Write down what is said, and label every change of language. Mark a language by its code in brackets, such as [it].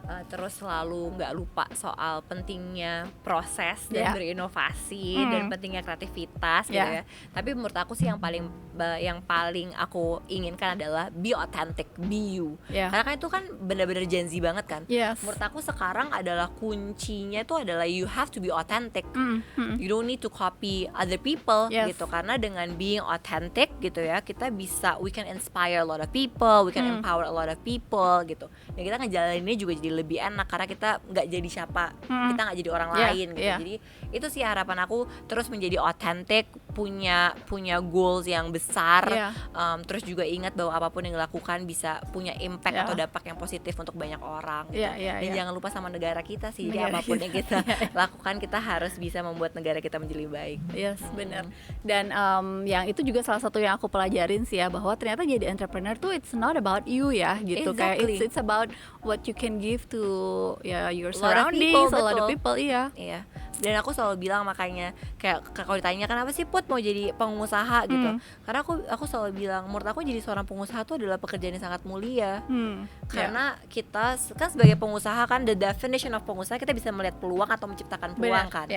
[id] Terus selalu nggak lupa soal pentingnya proses dan berinovasi dan pentingnya kreativitas gitu ya. Tapi menurut aku sih yang paling aku inginkan adalah [en] be authentic, be you. [id] Karena kan itu kan benar-benar Gen Z banget kan. Menurut aku sekarang adalah kuncinya itu adalah [en] you have to be authentic. You don't need to copy other people gitu. [id] Karena dengan [en] being authentic gitu ya, [id] kita bisa, [en] we can inspire a lot of people, we can empower a lot of people gitu. [id] Dan kita ngejalaninnya juga jadi lebih enak karena kita nggak jadi siapa, kita nggak jadi orang lain gitu. Jadi itu sih harapan aku, terus menjadi authentic, punya goals yang besar. Terus juga ingat bahwa apapun yang dilakukan bisa punya impact atau dampak yang positif untuk banyak orang gitu. Dan jangan lupa sama negara kita sih. sih. Jadi apapun yang kita lakukan, kita harus bisa membuat negara kita menjadi lebih baik. Yes, benar. Dan yang itu juga salah satu yang aku pelajarin sih ya, bahwa ternyata jadi entrepreneur tuh [en] it's not about you [id] ya gitu. [en] Exactly. Kayak it's about what you can give to your surroundings, a lot of people. [id] Iya. Dan aku selalu bilang, makanya kayak kalau ditanya kenapa sih Put mau jadi pengusaha gitu, karena aku selalu bilang menurut aku jadi seorang pengusaha itu adalah pekerjaan yang sangat mulia. Karena kita kan sebagai pengusaha kan, [en] the definition of [id] pengusaha, kita bisa melihat peluang atau menciptakan peluang kan.